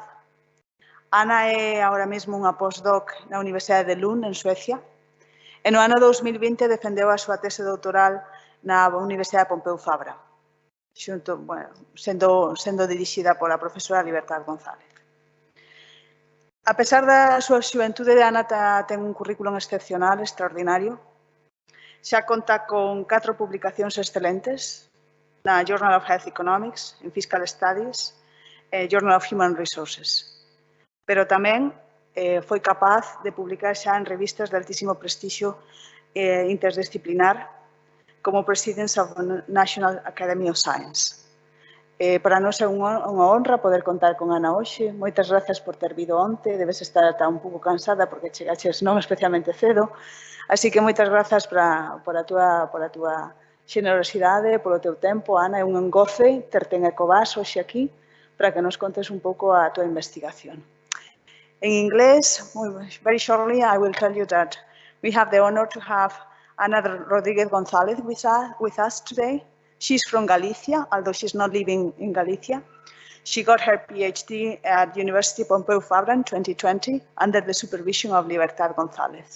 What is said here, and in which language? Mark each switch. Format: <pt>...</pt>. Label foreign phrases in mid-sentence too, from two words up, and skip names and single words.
<gl>Ana é agora mesmo unha postdoc na Universidade de Lund, en Suecia, e no ano 2020 defendeu a súa tese doutoral na Universidade de Pompeu Fabra, sendo dirixida pola profesora Libertad González. A pesar da súa xuventude, Ana ten un currículum excepcional, extraordinario. Xa conta con 4 publicacións excelentes na Journal of Health Economics, en Fiscal Studies, Journal of Human Resources. Pero tamén foi capaz de publicar xa en revistas de altísimo prestixio interdisciplinar, como Presidents of the National Academy of Science. Para nós é unha honra poder contar con Ana hoxe. Moitas grazas por ter vido onte. Debes estar ata un pouco cansada porque chegaches non especialmente cedo. Así que moitas grazas por a túa xenerosidade, polo teu tempo. Ana, é un goce terte en ECOBAS hoxe aquí para que nos contes un pouco a túa investigación. En inglés,</gl> <en>very shortly, I will tell you that we have the honor to have Ana Rodríguez González with us today. She's from Galicia, although she's not living in Galicia. She got her PhD at University Pompeu Fabra in 2020 under the supervision of Libertad González.</en>